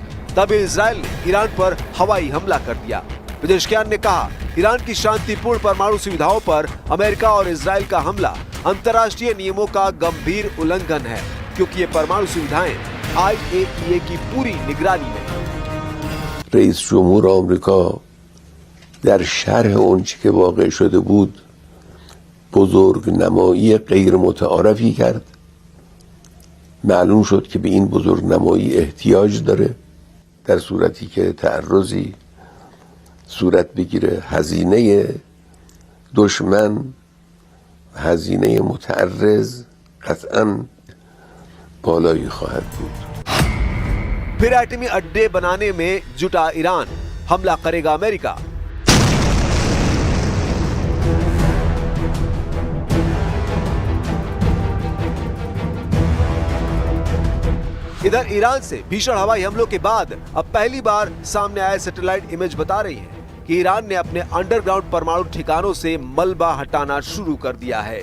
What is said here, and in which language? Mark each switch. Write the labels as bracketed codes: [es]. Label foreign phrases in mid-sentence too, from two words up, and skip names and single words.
[hi] तब इजराइल ने ईरान पर हवाई हमला कर दिया। पेजेश्कियान ने कहा, ईरान की शांतिपूर्ण परमाणु सुविधाओं पर अमेरिका और इजराइल का हमला अंतर्राष्ट्रीय नियमों का गंभीर उल्लंघन है, क्योंकि ये परमाणु सुविधाएं IAEA की पूरी निगरानी में। [fa] رئیس جمهور آمریکا در شرح اونچه که واقع شده بود بزرگ نمایی غیر متعارفی کرد. معلوم شد که به این بزرگ نمایی احتیاج داره، در صورتی که تعرضی صورت بگیره هزینه دشمن، هزینه متعرض قطعاً بالایی خواهد بود. [hi] फिर एटमी अड्डे बनाने में जुटा ईरान, हमला करेगा अमेरिका। इधर ईरान से भीषण हवाई हमलों के बाद अब पहली बार सामने आए सैटेलाइट इमेज बता रही है कि ईरान ने अपने अंडरग्राउंड परमाणु ठिकानों से मलबा हटाना शुरू कर दिया है।